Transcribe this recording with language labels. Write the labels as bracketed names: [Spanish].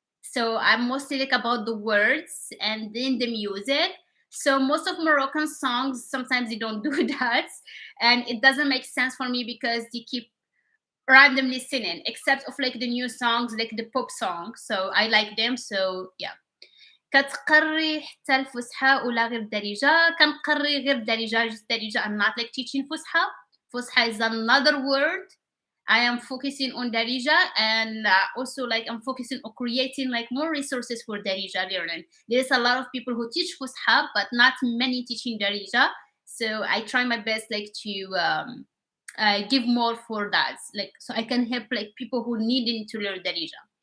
[English] So I'm mostly like about the words and then the music. So most of Moroccan songs sometimes they don't do that, and it doesn't make sense for me because they keep randomly singing, except of like the new songs, like the pop songs. So I like them. So yeah. [Arabic] كتقري حتى الفُسحة ولا غير الدارجة؟ كنقري غير الدارجة just الدارجة. [English] I'm not like teaching فُسحة. فُسحة is another word. I am focusing on Darija and also like I'm focusing on creating like more resources for Darija learning. There's a lot of people who teach Fusha, but not many teaching Darija. So I try my best like to give more for that, like so I can help like people who needing to learn Darija.